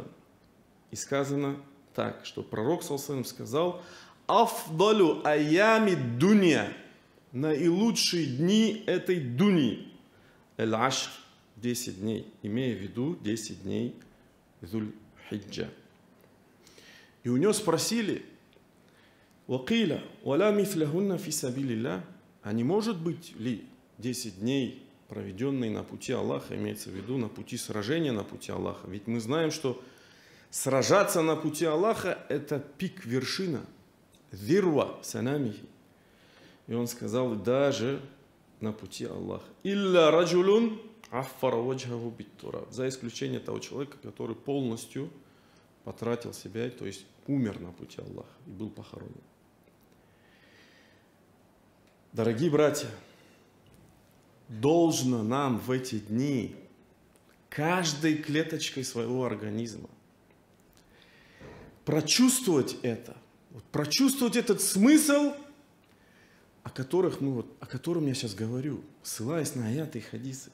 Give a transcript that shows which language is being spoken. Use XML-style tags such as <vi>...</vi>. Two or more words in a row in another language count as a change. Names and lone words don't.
<ru>И сказано так, что пророк ﷺ сказал:</ru> <ar>«أفضل أيام الدنيا»,</ar> <ru>наилучшие дни этой дуньи, эль-ашр, 10 дней, имея в виду 10 дней Зуль-Хиджа. И у него спросили:</ru> <ar>«وقيل، ولا مثلهن في سبيل الله»,</ar> <ru>а не может быть ли 10 дней, проведенные на пути Аллаха, имеется в виду на пути сражения на пути Аллаха? Ведь мы знаем, что сражаться на пути Аллаха – это пик, вершина,</ru> <ar>ذروة سنامه.</ar> <ru>И он сказал: даже на пути Аллаха.</ru> <ar>«إلا رجل عفر وجهه بالتراب»,</ar> <ru>за исключением того человека, который полностью потратил себя, то есть умер на пути Аллаха и был похоронен. Дорогие братья, должно нам в эти дни каждой клеточкой своего организма прочувствовать это, прочувствовать этот смысл, о котором я сейчас говорю, ссылаясь на аяты и хадисы.</ru>